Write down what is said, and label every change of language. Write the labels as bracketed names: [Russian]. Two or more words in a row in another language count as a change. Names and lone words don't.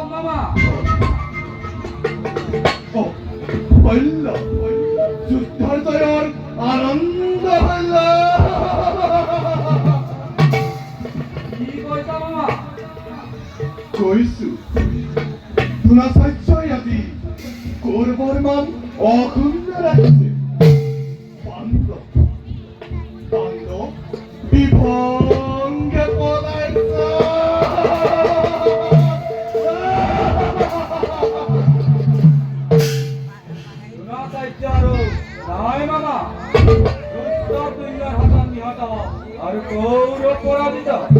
[Sylheti] মামা হইল যুদ্ধর আনন্দ হইল কি কইতা মামা [Assamese] কৈছো ধুনাচাৰ্যই আজি কৌৰৱৰ মান অক্ষুণ্ণ ৰাখিছে পাণ্ডৱ বিভংগে পলাইছে দ্ৰোণাচাৰ্য আৰু নাই মামা দুৰ্যোধনৰ হাতত নিহত আৰু কৌৰৱ পৰাজিত